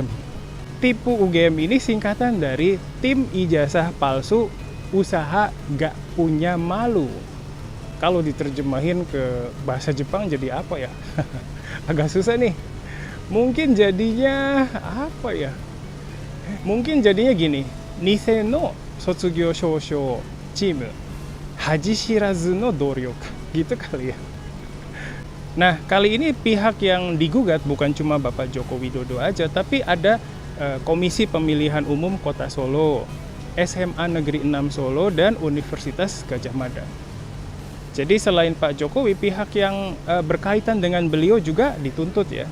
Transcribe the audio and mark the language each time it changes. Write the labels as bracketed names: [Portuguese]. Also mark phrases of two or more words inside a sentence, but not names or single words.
[Indonesian] Tipu UGM ini singkatan dari Tim Ijazah Palsu Usaha Gak Punya Malu. Kalau diterjemahin ke bahasa Jepang jadi apa ya? Agak susah nih. Mungkin jadinya apa ya? Mungkin jadinya gini. [Japanese] 偽の卒業証書チーム恥知らずの努力. [Indonesian] Gitu kali ya. Nah, kali ini pihak yang digugat bukan cuma Bapak Joko Widodo aja, tapi ada Komisi Pemilihan Umum Kota Solo, SMA Negeri 6 Solo, dan Universitas Gadjah Mada. Jadi selain Pak Jokowi, pihak yang berkaitan dengan beliau juga dituntut ya.